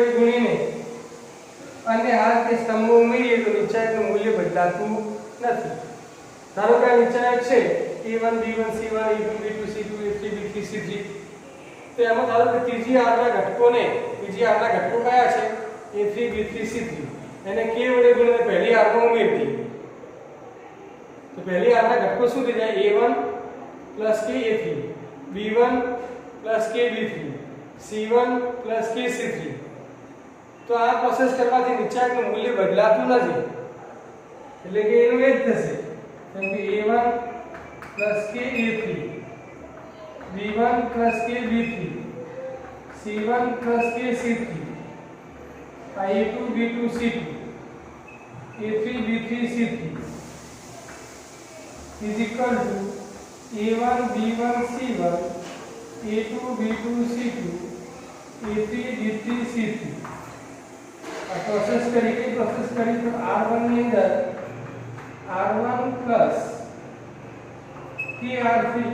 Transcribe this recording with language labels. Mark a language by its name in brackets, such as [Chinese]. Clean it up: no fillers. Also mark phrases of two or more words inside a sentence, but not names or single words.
[Gujarati] ગુણીને અન્ય હાર કે સ્તંભો ઉમેરીએ તો નિશ્ચાયકનું મૂલ્ય બદલાતું નથી ધારો કે આ નિશ્ચાયક છે A1 B1 C1 A2 B2 C2 A3 B3 C3 તો એમાં ધારો કે ત્રીજી હારના ઘટકોને ત્રીજી હારના ઘટકો કયા છે A3 B3 C3 એને k વડે ગુણીને પહેલી હારમાં ઉમેરી દઈએ તો પહેલી હારના ઘટકો શું થઈ જાય a1 k a3 b1 k b3 c1 k c3 તો આ પ્રોસેસ કરવાથી નિચાંકનું મૂલ્ય બદલાતું નથી એટલે કે એનું એ જ થશે કેમ કે a1 k a3 b1 k b3 c1 k c3 a2 b2 c2 a3 b3 c3 [English] is equal to [Gujarati] a1 b1 c1 a2 b2 c2 a3 b3 c3 આ પ્રોસેસ કરી તો r1 ની અંદર r1 plus kr3